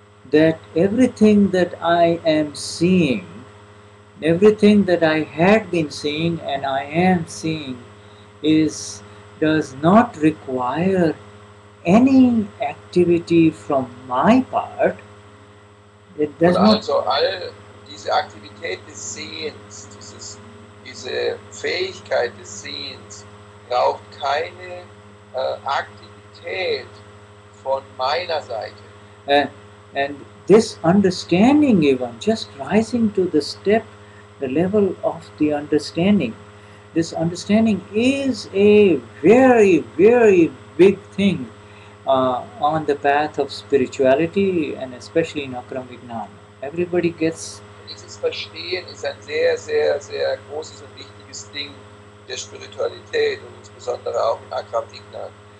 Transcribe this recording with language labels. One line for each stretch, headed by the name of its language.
English: that everything that I am seeing, everything that I had been seeing and I am seeing does not require any activity from my part. It does
German: Und
English: not.
German: also all diese Aktivität des Sehens, diese Fähigkeit des Sehens, braucht keine Aktivität von meiner Seite.
English: And this understanding, even just rising to the level of the understanding, this understanding is a very, very big thing on the path of spirituality, and especially in Akram Vignan. Everybody gets.
German: Dieses Verstehen ist ein sehr, sehr, sehr großes und wichtiges Ding der Spiritualität und insbesondere auch in Akram Vignan.